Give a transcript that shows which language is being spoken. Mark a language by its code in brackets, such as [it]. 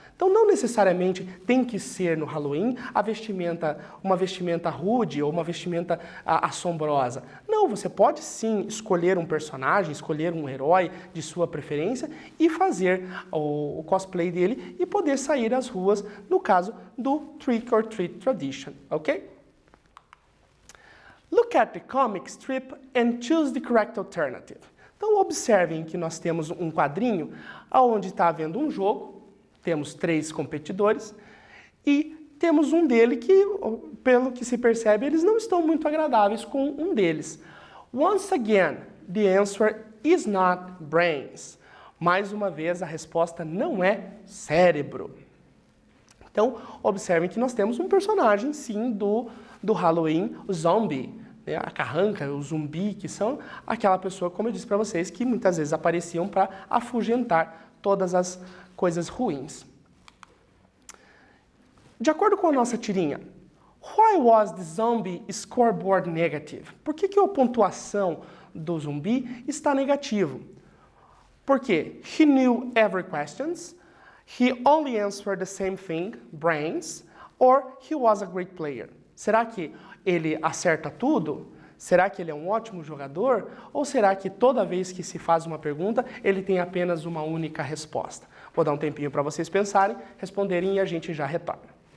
[pt] Então não necessariamente tem que ser no Halloween uma vestimenta rude ou uma vestimenta assombrosa. Não, você pode sim escolher um personagem, escolher um herói de sua preferência e fazer o cosplay dele e poder sair às ruas, no caso do Trick or Treat Tradition, ok? [en] Look at the comic strip and choose the correct alternative. [pt] Então observem que nós temos um quadrinho onde está havendo um jogo, temos 3 competidores e temos um dele que, pelo que se percebe, eles não estão muito agradáveis com um deles. [en] Once again, the answer is not brains. [pt] Mais uma vez, a resposta não é cérebro. Então, observem que nós temos um personagem, sim, do Halloween, o zombie, né? A carranca, o zumbi, que são aquela pessoa, como eu disse para vocês, que muitas vezes apareciam para afugentar todas as coisas ruins. De acordo com a nossa tirinha, [en] why was the zombie scoreboard negative? [pt] Por que a pontuação do zumbi está negativo? Porque [en] he knew every questions, he only answered the same thing, brains, or he was a great player. [pt] Será que ele acerta tudo? Será que ele é um ótimo jogador? Ou será que toda vez que se faz uma pergunta, ele tem apenas uma única resposta? Vou dar um tempinho para vocês pensarem, responderem e a gente já retorna.